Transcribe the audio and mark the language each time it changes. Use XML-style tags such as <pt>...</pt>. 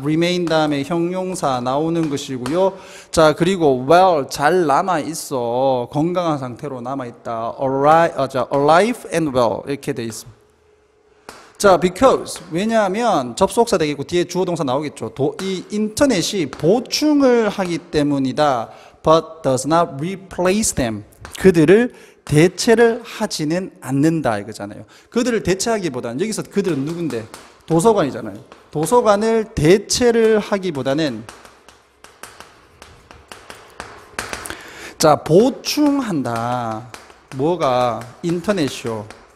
<ko>remain 다음에 형용사 나오는 것이고요. 자, 그리고 well 잘 남아있어. 건강한 상태로 남아있다.</ko> <en>alive and well</en> <ko>이렇게 돼 있습니다. 자, because 왜냐하면 접속사 되겠고 뒤에 주어 동사 나오겠죠. 이 인터넷이 보충을 하기 때문이다.</ko> <en>But does not replace them.</en> <ko>그들을 대체를 하지는 않는다 이거잖아요. 그들을 대체하기보다는 여기서 그들은 누군데? 도서관이잖아요. 도서관을 대체를 하기보다는 자, 보충한다. 뭐가? 인터넷이요.</ko>